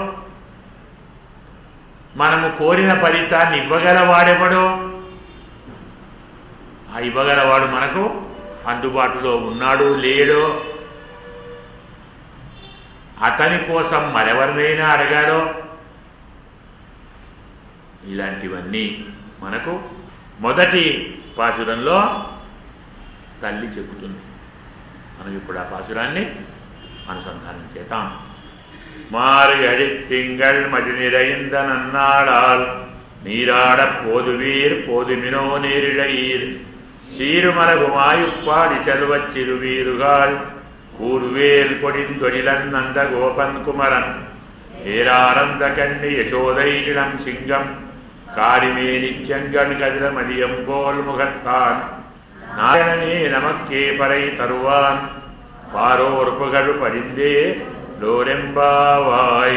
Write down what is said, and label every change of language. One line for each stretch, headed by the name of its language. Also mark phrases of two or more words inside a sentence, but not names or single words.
Telugu: మనము కోరిన ఫలితాన్ని ఇవ్వగలవాడెవడో, ఆ ఇవ్వగలవాడు మనకు అందుబాటులో ఉన్నాడు లేడో, అతని కోసం మరెవరినైనా అడగాలో, ఇలాంటివన్నీ మనకు మొదటి పాశురంలో తల్లి చెబుతుంది. మనం ఇప్పుడు ఆ పాశురాన్ని అనుసంధానం చేద్దాం.
Tamil: மார்கழி திங்கள் மதி நிறைந்த நன்னாளால் நீராட போதுவீர் போதுமினோ நேரிழையீர் சீருமலகுமாயுப்பாடி செல்வச் சிறுவீருகால் கூர்வேல் கொடிந்தொழிலன் நந்த கோபன் குமரன் ஏரானந்த கண்ணி யசோதை இளம் சிங்கம் காரிமேனிச் செங்கண் கதிர மதியம் போல் முகத்தான் நாராயணனே நமக்கே பறை தருவான் பாரோர் புகழ் பரிந்தே லோரெம்பாவாய்.